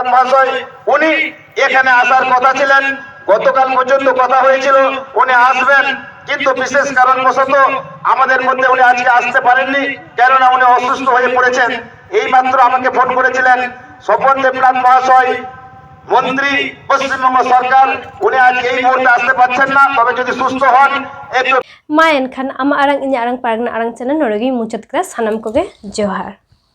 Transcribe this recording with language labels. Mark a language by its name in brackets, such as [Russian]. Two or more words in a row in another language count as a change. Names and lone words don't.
[Bangla] মহাশয় উনি এখানে আসার কথা ছিলেন গতকাল পর্যন্ত কথা হয়েছিল উনি আসবেন কিন্তু বিশেষ কারণবশত আমাদের মধ্যে উনি আজকে আসতে পারেননি কেননা উনি অসুস্থ হয়ে পড়েছেন এইমাত্র আমাকে ফোন করেছিলেন সম্পদ দেবনাথ মহাশয় মন্ত্রী পশ্চিমবঙ্গ সরকার উনি আজ এই মুহূর্তে আসতে পারছেন না তবে যদি সুস্থ হন একটু [Santali] मायन खान आमा आरंग इन्या आरंग पारगना आरंग चैनल नोरगी मुचत क्लास सनम कोगे जोहार।